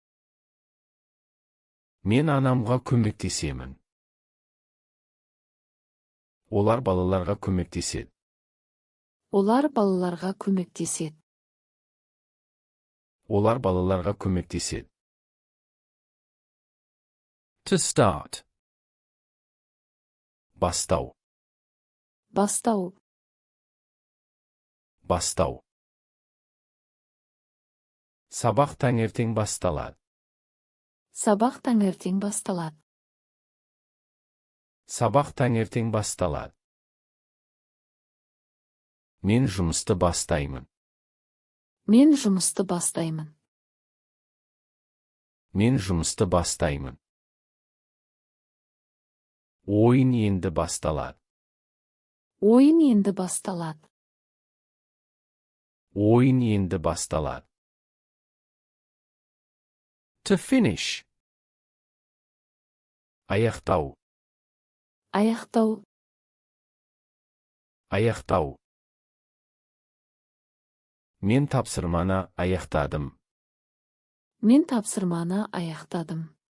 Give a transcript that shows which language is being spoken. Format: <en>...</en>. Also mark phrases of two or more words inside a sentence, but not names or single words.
<kk>Мен анамға көмектесемін. Олар балаларға көмектеседі. Олар балаларға көмектеседі. Олар балаларға көмектеседі.</kk> <en>To start.</en> <kk>Бастау. Бастау. Бастау. Сабақ таңертең басталады. Сабақ таңертең басталады. Сабақ таңертең басталады. Мен жұмысты бастаймын. Мен жұмысты бастаймын. Мен жұмысты бастаймын. Ойын енді басталады. Ойын енді басталады. Ойын енді басталады.</kk> <en>To finish.</en> <kk>Аяқтау. Аяқтау. Аяқтау. Мен тапсырманы аяқтадым. Мен тапсырманы аяқтадым.</kk>